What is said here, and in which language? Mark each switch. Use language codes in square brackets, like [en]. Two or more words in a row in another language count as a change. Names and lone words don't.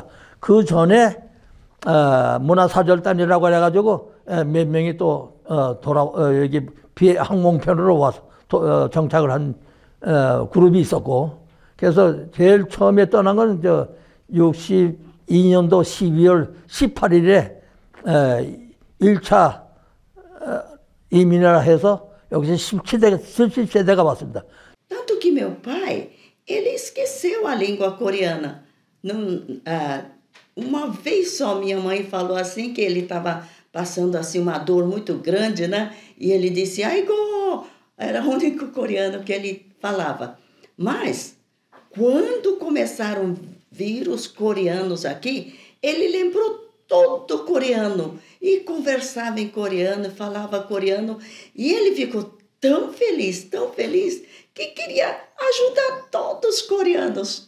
[ko] 그 전에 문화사절단이라고 해가지고 몇 명이 또 여기 항공편으로 와서 정착을 한 그룹이 있었고, 그래서 제일 처음에 떠난 건 62년도 12월 18일에 1차 이민을 해서 여기서 17세대가 왔습니다. [pt] Tanto que meu pai, ele esqueceu a língua coreana. Uma vez só minha mãe falou assim que ele estava passando assim uma dor muito grande, né? E ele disse, Aigo! Era o único coreano que ele falava. Mas, quando começaram a vir os coreanos aqui, ele lembrou todo coreano e conversava em coreano, falava coreano, e ele ficou tão feliz, que queria ajudar todos os coreanos.